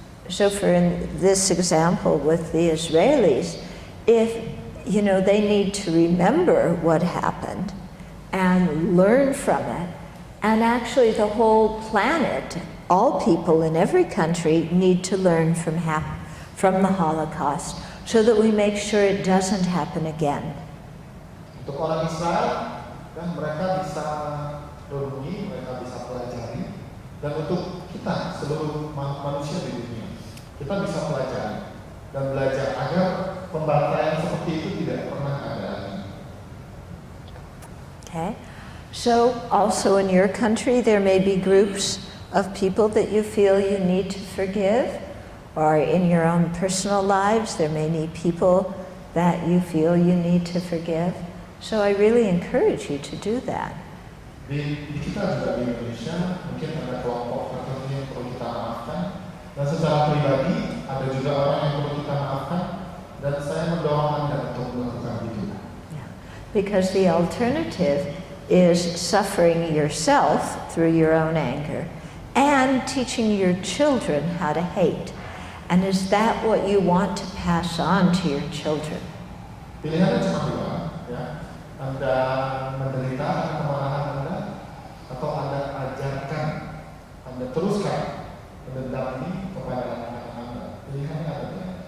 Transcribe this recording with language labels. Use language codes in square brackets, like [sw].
[en] So for this example with the Israelis, if they need to remember what happened and learn from it. And actually the whole planet, all people in every country need to learn from the Holocaust so that we make sure it doesn't happen again. [id] Untuk orang Israel, mereka bisa renungi, mereka bisa pelajari. Dan untuk kita, seluruh manusia di dunia, kita bisa pelajari dan belajar agar pembantaian seperti itu tidak pernah ada lagi. [en] Okay, so also in your country there may be groups of people that you feel you need to forgive, or in your own personal lives there may be people that you feel you need to forgive. So I really encourage you to do that. [id] Di kita juga di Indonesia mungkin ada kelompok tertentu yang perlu kita maafkan, dan secara pribadi ada juga orang yang perlu kita maafkan. Dan saya mendorong Anda untuk melakukan itu. [en] Because the alternative is suffering yourself through your own anger and teaching your children how to hate. And is that what you want to pass on to your children? [id] Pilihannya cuma dua, ya. Anda menderita karena kemarahan Anda, atau Anda ajarkan, Anda teruskan dendam ini kepada anak-anak Anda. Pilihannya ada dua.